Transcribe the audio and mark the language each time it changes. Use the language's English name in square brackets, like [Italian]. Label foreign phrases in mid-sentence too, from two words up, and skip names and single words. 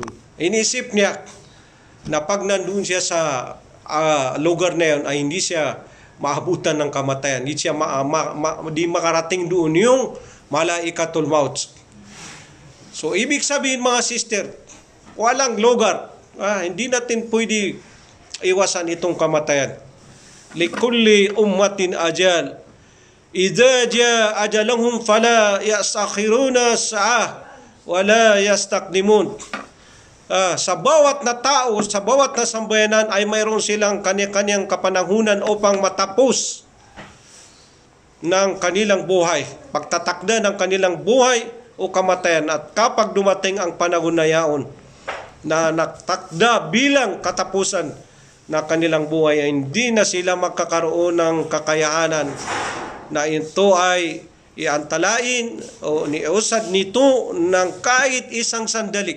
[Filipino] Inisip niya na pag nandun siya sa lugar na yun ay hindi siya maabutan ng kamatayan. Hindi siya di makarating doon yung [Arabic] ملائكة الموت. [Filipino] So ibig sabihin, mga sister, walang lugar. Hindi natin pwede iwasan itong kamatayan. [Arabic] لكل أمة أجل إذا جاء أجلهم فلا يستأخرون ساعة ولا يستقدمون. [Filipino] sa bawat na tao, sa bawat na sambayanan ay mayroon silang kanya-kanyang kapanahunan upang matapos ng kanilang buhay, pagtatakda ng kanilang buhay o kamatayan. At kapag dumating ang panahon na yaon na natakda bilang katapusan na kanilang buhay, ay hindi na sila magkakaroon ng kakayahanan na ito ay iantalain o niusad nito ng kahit isang sandali.